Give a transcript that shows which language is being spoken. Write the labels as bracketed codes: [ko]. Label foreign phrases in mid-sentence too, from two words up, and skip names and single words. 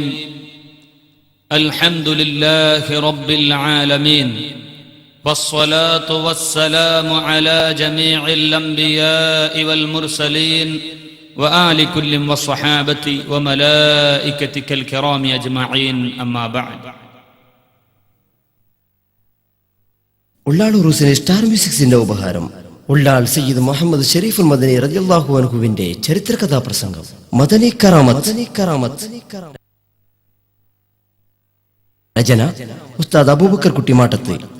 [ar] الحمد لله رب العالمين، والصلاة والسلام على جميع الأنبياء والمرسلين وآل كل والصحابة وملائكتك الكرام أجمعين. أما بعد. [ml] ഉള്ളാൾ ഉറൂസിന് സ്റ്റാർ മ്യൂസിക്സിന്റെ ഉപഹാരം. ഉള്ളാൾ സയ്യിദ് മുഹമ്മദ് ഷരീഫുൽ മദനി റളിയല്ലാഹു അൻഹുവിന്റെ ചരിത്ര കഥാപ്രസംഗം മദനി കറാമത്ത്. രചന ഉസ്താദ് അബൂബക്കർ കുട്ടിമാട്ടത്ത്.